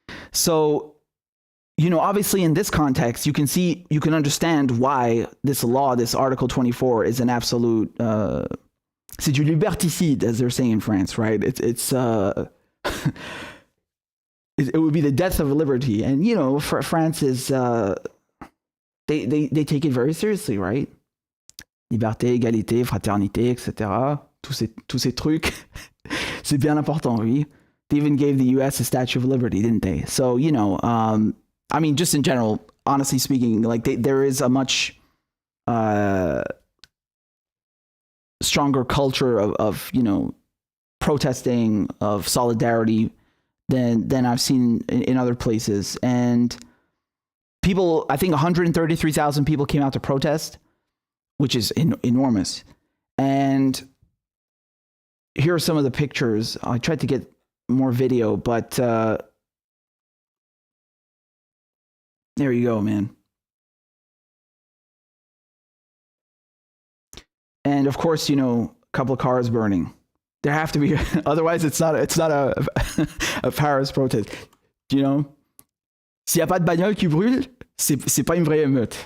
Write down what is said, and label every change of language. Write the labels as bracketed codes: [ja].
[en] So, obviously in this context, you can understand why this law, this Article 24, is an absolute, [fr] c'est du liberticide, [en] as they're saying in France, right? It's it would be the death of liberty. And, France is, they take it very seriously, right? [fr] Liberté, égalité, fraternité, etc. Tous ces trucs. C'est bien important, oui. [en] They even gave the US a Statue of Liberty, didn't they? So, just in general, honestly speaking, like there is a much stronger culture of protesting, of solidarity than I've seen in other places. And people, I think 133,000 people came out to protest, which is enormous. And here are some of the pictures. I tried to get more video, but there you go, man. And of course, a couple of cars burning. There have to be, otherwise it's not a Paris protest. [fr] S'il n'y a pas de bagnole qui brûle, c'est pas une vraie émeute.